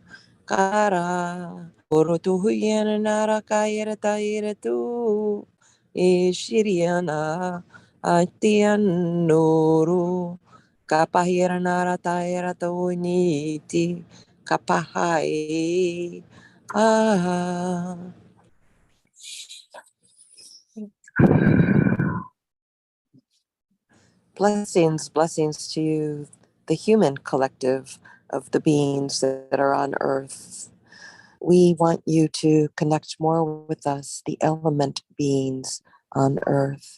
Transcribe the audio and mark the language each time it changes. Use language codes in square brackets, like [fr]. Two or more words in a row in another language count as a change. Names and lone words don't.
[en] Kara oro tu huyana nara kaira taira tu shiriana atian noro kapahira nara taira tu niti kapahai Blessings to you, the human collective of the beings that are on earth. We want you to connect more with us, the element beings on earth.